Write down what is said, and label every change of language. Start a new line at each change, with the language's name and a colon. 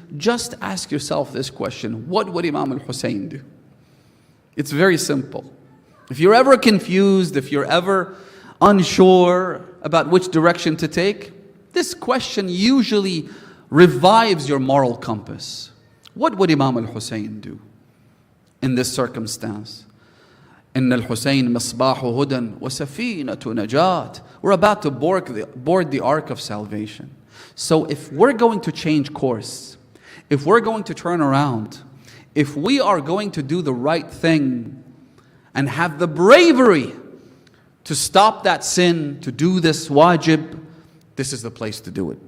English: Just ask yourself this question. What would Imam al-Hussein do? It's very simple. If you're ever confused, if you're ever unsure about which direction to take, this question usually revives your moral compass. What would Imam al-Hussein do in this circumstance?
Arabic: إن الحسين مصباح هدى وسفينة نجاة.
English: We're about to board the ark of salvation. So if we're going to change course, if we're going to turn around, if we are going to do the right thing and have the bravery to stop that sin, to do this wajib, this is the place to do it.